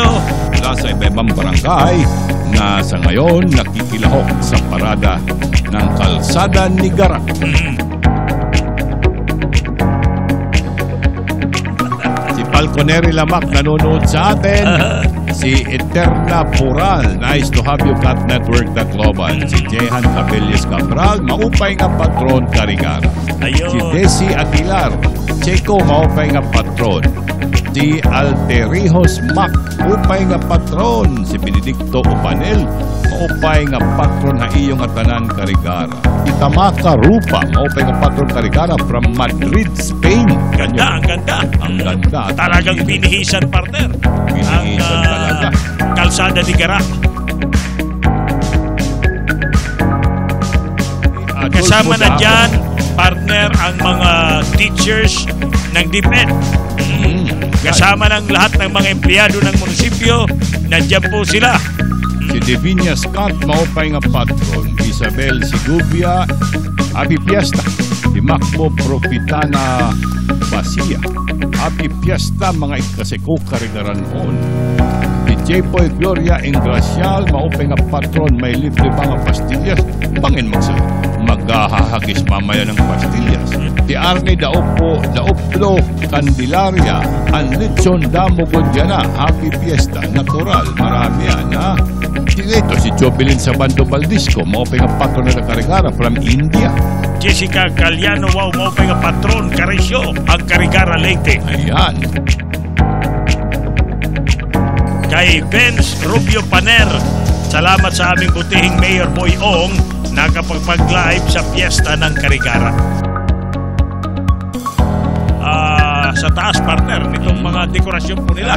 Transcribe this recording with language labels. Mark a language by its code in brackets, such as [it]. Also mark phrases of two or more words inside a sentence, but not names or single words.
[tl] Mula sa iba-ibang barangay na sa ngayon nakikilahok sa parada ng kalsada ni Gara. Si Falconeri Lamak nanonood sa atin. Si Eterna Pural, [en] nice to have you, Cat Network na Global. [war] Si Jehan Cabellis Cabral, maupay nga patron Carigara. Si Desi Aguilar, Checo, maupay nga patron. Si Alterijos Mac, upay nga patron. Si Benedicto Upanel, maupay nga patron na iyong atanan karigara. Itamaka Rupa, maupay nga patron karigara from Madrid, Spain. [tl] Ganda, ang ganda. Ang ganda. Talagang binihisan, partner. Binihisan talaga. Kalsada ni Gara. Kasama na dyan, partner, ang mga teachers ng DepEd. Kasama ng lahat ng mga empleyado ng munisipyo, nandiyan po sila. Si Divinia Scott, [war] maupay nga patron. Isabel Sigubia, [en] Happy Fiesta. [war] Si Macbo Profitana Basia, [en] Happy Fiesta, [war] mga ikasiko karigaranon. Si J-Boy Gloria Ingracial, maupay nga patron. [tl] May libre pa nga pastillas. Bangin maghahagis mamaya ng pastillas. Si Arne Daoplo Candelaria, Anlitson Damogod Diana, [en] Happy Fiesta, [tl] natural, marami yan, ha? [war] Ito si Jovelyn Sabando Valdisco, maupay nga patron na karigara from India. Jessica Galiano, wow, maupay nga patron, Carisyo, ang Karigara Leyte. [tl] Ayan. Kay Vince Rubio Paner, salamat sa aming butihing Mayor Boy Ong, nakapagpag-live sa piyesta ng Karigara. Sa taas, partner, nitong mga dekorasyon po nila.